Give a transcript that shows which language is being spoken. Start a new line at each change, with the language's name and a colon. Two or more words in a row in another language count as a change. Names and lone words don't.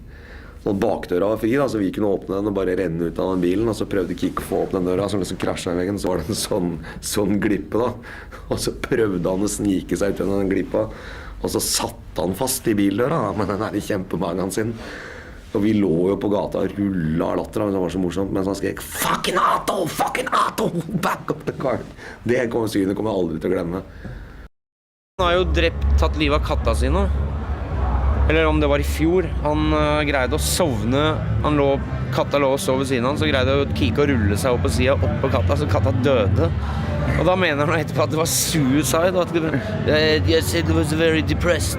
Norwegian: Sånn bakdøra var fri, da, så vi kunne åpne den og bare renne ut av den bilen, og så prøvde Kike å få opp den døra, så liksom krasjet i veggen, så var det en sånn glippe da. Og så prøvde han å snike seg ut av den glippa, og så satt han fast i bildøra med den her i kjempemagen sin. Og vi lå jo på gata og rulla av latter, det var så morsomt, mens han skrek
English: fucking Ato, back up the car.
Norwegian: Det synet kommer jeg aldri til å glemme. Han har jo tatt livet av katta sine. Eller om det var i fjor. Han greide å sovne. Katta lå og sov ved siden av han, så greide Kike å rulle seg opp på siden, opp på katta, så katta døde. Og da mener han etterpå at det var suicide, og at jeg
English: said it was very depressed.